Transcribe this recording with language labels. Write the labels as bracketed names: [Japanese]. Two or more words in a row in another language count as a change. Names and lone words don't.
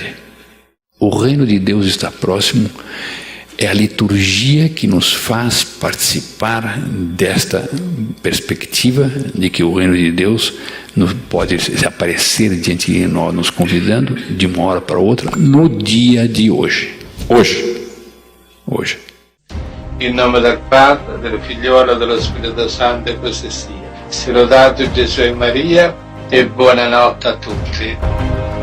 [Portuguese] O reino de Deus está próximo, é a liturgia que nos faz participar desta perspectiva de que o reino de Deus pode aparecer diante de nós, nos convidando de uma hora para outra, no dia de hoje. Hoje. [Italian] In nome del Padre, del Figliolo e dello Spirito Santo, e così sia. Sia lodato Gesù e Maria, e buonanotte a tutti.